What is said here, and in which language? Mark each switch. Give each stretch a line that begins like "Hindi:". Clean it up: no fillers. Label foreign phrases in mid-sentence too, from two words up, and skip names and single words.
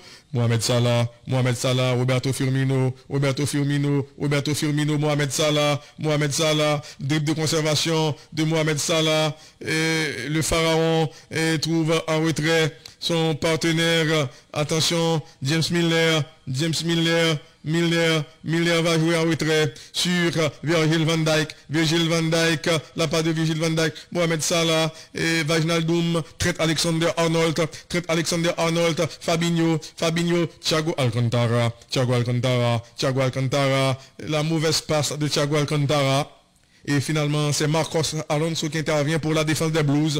French: Mohamed Salah, Roberto Firmino, Mohamed Salah, dribble de conservation de Mohamed Salah, et le pharaon trouve en retrait son partenaire. Attention, James Milner va jouer en retrait sur Virgil van Dijk, la part de Virgil van Dijk, Mohamed Salah et Wijnaldum, Trent Alexander-Arnold, Fabinho, Thiago Alcantara, la mauvaise passe de Thiago Alcantara. Et finalement, c'est Marcos Alonso qui intervient pour la défense des Blues.